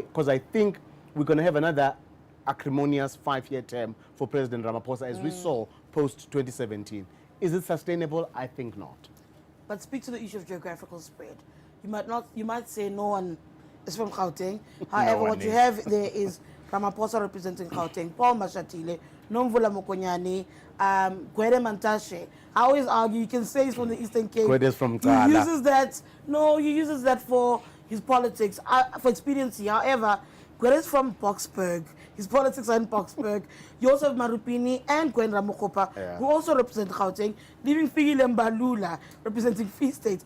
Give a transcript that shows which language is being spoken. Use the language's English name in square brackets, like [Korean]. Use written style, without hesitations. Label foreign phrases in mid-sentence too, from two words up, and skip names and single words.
[English] Because I think we're going to have another acrimonious 5-year term for President Ramaphosa, as we saw post-2017. Is it sustainable? I think not. But speak to the issue of geographical spread. You might say no one is from Gauteng. However, what you have there is Ramaphosa representing Gauteng, Paul Mashatile, Nomvula Mokonyane, Gwede Mantashe. I always argue, you can say he's from the Eastern Cape. Gwede's from He uses that for, his politics for expediency. However, Gwera is from Boksburg. His politics are in Boksburg. You also have Marupini and Gwen Ramokopa, who also represent Gauteng, leaving Fikile Mbalula representing Free State.